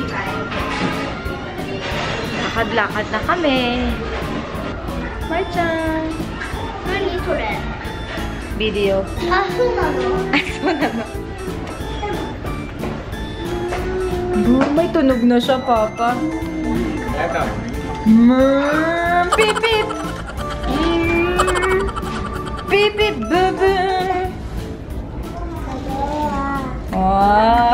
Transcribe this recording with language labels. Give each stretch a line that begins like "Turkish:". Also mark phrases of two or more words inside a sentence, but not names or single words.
Filipino: Lakad-lakad na kami. Bye, Chan! video.
Japanese: Ah,そうなの?
Filipino: Ay, so na no. May tunog na siya, Papa. Pip, pip! Pip, pip, bebe! Wow!